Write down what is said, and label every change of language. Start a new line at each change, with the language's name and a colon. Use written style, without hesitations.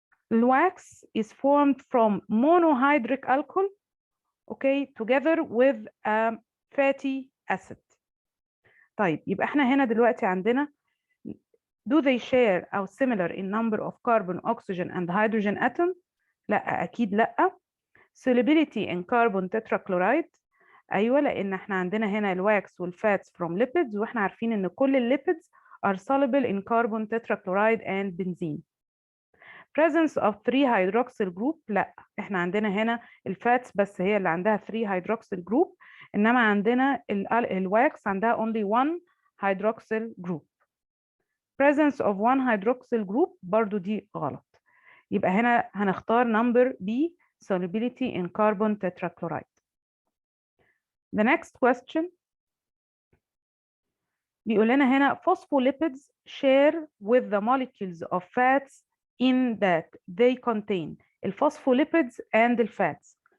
English: The wax is formed from monohydric alcohol, okay, together with a fatty acid.
Arabic: طيب يبقى احنا هنا دلوقتي عندنا
English: do they share or similar in number of carbon, oxygen, and hydrogen atom?
Arabic: لا أكيد لا.
English: Solubility in carbon tetrachloride.
Arabic: أيوة لأن احنا عندنا هنا الواكس والفاتس
English: from lipids
Arabic: واحنا عارفين إن كل الليبيدز
English: are soluble in carbon tetrachloride and benzene. Presence of 3 hydroxyl group.
Arabic: لا احنا عندنا هنا الفاتس بس هي اللي عندها
English: 3 hydroxyl group،
Arabic: إنما عندنا الواكس عندها
English: only 1 hydroxyl group. Presence of 1 hydroxyl group
Arabic: برضو دي غلط. يبقى هنا هنختار
English: number B, solubility in carbon tetrachloride. The next question
Arabic: بيقول لنا هنا
English: phospholipids share with the molecules of fats in that they contain phospholipids and the fats.